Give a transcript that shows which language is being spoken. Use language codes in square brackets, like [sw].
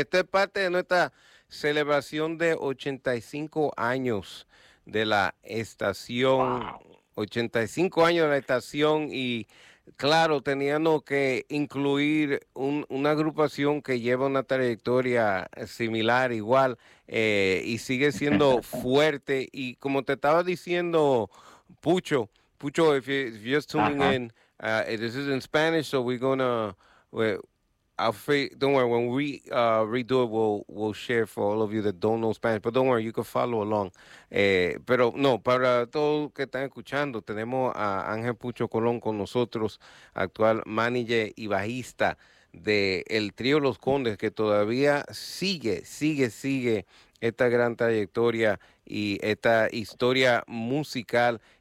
[es] Esta es parte de nuestra celebración de 85 años de la estación. Wow. 85 años de la estación y... Claro, teniendo que incluir una agrupación que lleva una trayectoria similar, igual, y sigue siendo fuerte. Y como te estaba diciendo, [en] Pucho, if you're tuning in, this is in Spanish, so we're gonna, don't worry, when we redo it, we'll share for all of you that don't know Spanish, but don't worry, you can follow along. [es] Pero no, para todos que están escuchando, tenemos a Ángel Pucho Colón con nosotros, actual manager y bajista de el trío Los Condes, que todavía sigue esta gran trayectoria y esta historia musical.